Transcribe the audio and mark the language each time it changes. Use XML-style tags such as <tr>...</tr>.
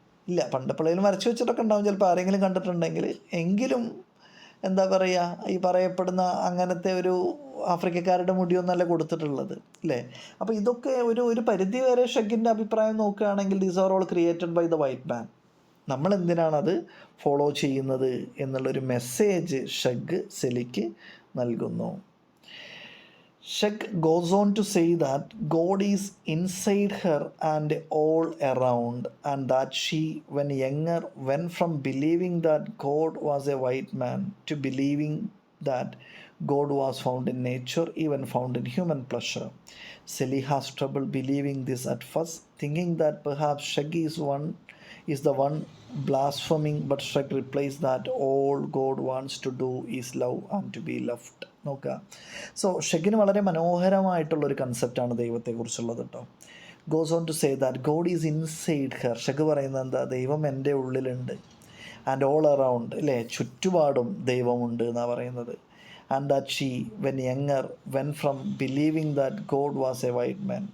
<ml>ഇല്ല. പണ്ടപ്പോഴേലും വരച്ചു വെച്ചിട്ടൊക്കെ ഉണ്ടാവും ചിലപ്പോൾ, ആരെങ്കിലും കണ്ടിട്ടുണ്ടെങ്കിൽ. എങ്കിലും എന്താ പറയുക, ഈ പറയപ്പെടുന്ന അങ്ങനത്തെ ഒരു ആഫ്രിക്കക്കാരുടെ മുടിയൊന്നല്ല കൊടുത്തിട്ടുള്ളത് അല്ലേ. അപ്പോൾ ഇതൊക്കെ ഒരു പരിധി വരെ ഷഗിൻ്റെ അഭിപ്രായം നോക്കുകയാണെങ്കിൽ</ml> <en>These are all created by the white man.</en> <ml>നമ്മൾ എന്തിനാണത് ഫോളോ ചെയ്യുന്നത് എന്നുള്ളൊരു മെസ്സേജ് ഷഗ് സെലിക്ക് നൽകുന്നു.</ml> <en>Shek goes on to say that God is inside her and all around, and that she, when younger, went from believing that God was a white man to believing that God was found in nature, even found in human pleasure. Sally has trouble believing this at first, thinking that perhaps Shaggy is the one blaspheming, but Shrek replies that all God wants to do is love and to be loved.</en> <ml>നോക്കുക. So ഷെഗിന് വളരെ മനോഹരമായിട്ടുള്ളൊരു കൺസെപ്റ്റാണ് ദൈവത്തെക്കുറിച്ചുള്ളത് കേട്ടോ.</ml> <en>Goes on to say that God is inside her. Shug</en> <ml>പറയുന്നത് എന്താ, ദൈവം എൻ്റെ ഉള്ളിലുണ്ട്.</ml> <en>and all around,</en> <ml>അല്ലേ, ചുറ്റുപാടും ദൈവമുണ്ട് എന്നാണ് പറയുന്നത്.</ml> <en>And that she when younger went from believing that God was a white man.</en>